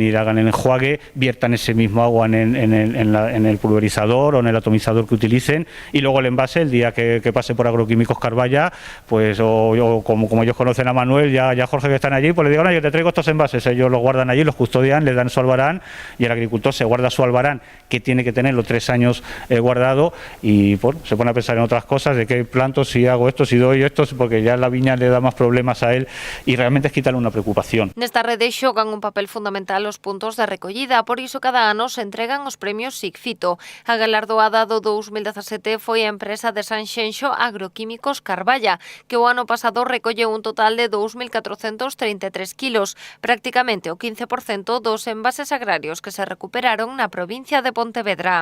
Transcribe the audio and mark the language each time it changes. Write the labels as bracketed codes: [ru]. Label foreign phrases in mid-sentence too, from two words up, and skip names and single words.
[es] y le hagan el enjuague, viertan ese mismo agua en el pulverizador o en el atomizador que utilicen, y luego el envase, el día que pase por Agroquímicos Carballa, pues o como ellos conocen a Manuel, ya Jorge, que están allí, pues le digo, no, yo te traigo estos envases, ellos los guardan allí, los custodian, les dan su albarán, y el agricultor se guarda su albarán, que tiene que tenerlo 3 años guardado, y bueno, se pone a pensar en otras cosas, de qué planto, si hago esto, si doy esto, porque ya la viña le da más problemas a él, y realmente es quitarle una preocupación. [gl] Nesta rede xogan un papel fundamental os puntos de recollida, por iso cada ano se entregan os premios SICFITO. A galardoada do 2017 foi a empresa de Sanxenxo Agroquímicos Carballa, que o ano pasado recolleu un total de 2.433 kilos, prácticamente o 15% dos envases agrarios que se recuperaron na provincia de Pontevedra.